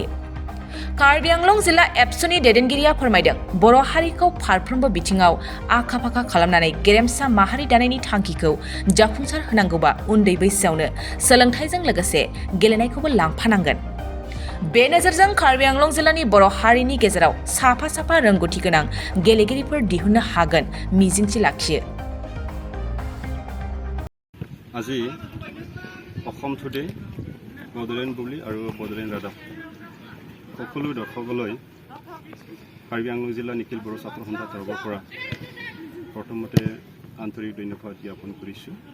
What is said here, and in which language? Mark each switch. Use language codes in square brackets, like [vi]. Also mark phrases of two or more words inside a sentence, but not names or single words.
[brx] कार्बि आंलं जिल्ला एबसुनि दैदेनगिरिया फोरमायदों, बर' हारिखौ फारफ्रोमबो बिथिङाव आखा-फाखा खालामनानै गेरेमसा माहारि दानायनि थांखिखौ जाफुंसार होनांगौबा उन्दै बैसोआवनो सोलोंथाइजों लोगोसे गेलेनायखौबो लांफानांगोन। बे नोजोरजों कार्बि आंलं जिल्लानि बर' हारिनि गेजेराव साफा रोंगौथि गोनां गेलेगिरिफोर दिहुननो हागोन मिजिंथि लाखियो। [as] আজি অসম টুডে, বডলেণ্ড বুবলি আৰু বডলেণ্ড ৰাদাব সকলো দৰ্শকলৈ কাৰ্বি আংলং জিলা নিখিল বড়ো ছাত্ৰ সন্থা তৰফৰ পৰা প্ৰথমতে আন্তৰিক ধন্যবাদ জ্ঞাপন কৰিছোঁ।